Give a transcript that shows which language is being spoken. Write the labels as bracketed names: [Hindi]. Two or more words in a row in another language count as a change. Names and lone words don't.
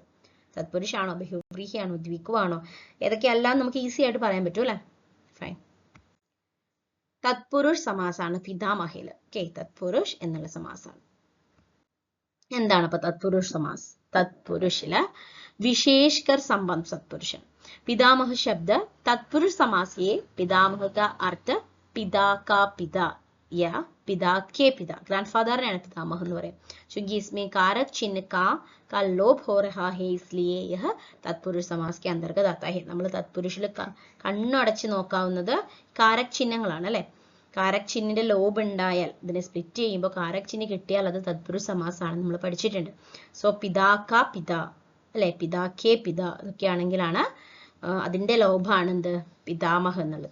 [Malayalam] തത്പുരുഷാണോ, ബഹുവ്രീഹിയാണോ, ദ്വിഗുവാണോ? ഏതൊക്കെയല്ല നമുക്ക് ഈസി ആയിട്ട് പറയാൻ പറ്റും അല്ലെ. ഫൈൻ, തത്പുരുഷ് സമാസാണ് പിതാമഹയില്. ഓക്കെ, തത്പുരുഷ് എന്നുള്ള സമാസാണ്. എന്താണ് അപ്പൊ തത്പുരുഷ് സമാസ്? തത്പുരുഷില് വിശേഷകർ സംബന്ധ സത്പുരുഷൻ. [Hindi] पितामह शब्द तत्पुरुष समास ये पितामह का अर्थ पिता का पिता या पिता के पिता, ग्रैंडफादर ने पितामह [Malayalam] എന്ന് പറയും. [Hindi] क्योंकि इसमें कारक चिन्ह का लोप हो रहा है इसलिए यह तत्पुरुष समास के अंतर्गत आता है. [Malayalam] നമ്മൾ തത്പുരുഷിൽ കണ്ണടച്ച് നോക്കാവുന്നത് കാരക് ചിഹ്നങ്ങളാണ് അല്ലെ. കാരക് ചിഹ്നന്റെ ലോപ് ഉണ്ടായാൽ ഇതിനെ സ്പ്ലിറ്റ് ചെയ്യുമ്പോൾ കാരക് ചിഹ്നം കിട്ടിയാൽ അത് തത്പുരുഷ സമാസാണ്, നമ്മൾ പഠിച്ചിട്ടുണ്ട്. സോ [Hindi] पिता का पिता [Malayalam] അല്ലെ, [Hindi] पिता के पिता [Malayalam] ഇതൊക്കെ ആണെങ്കിലാണ് അതിന്റെ ലോഭാണ് എന്ത് പിതാമഹ എന്നുള്ളത്.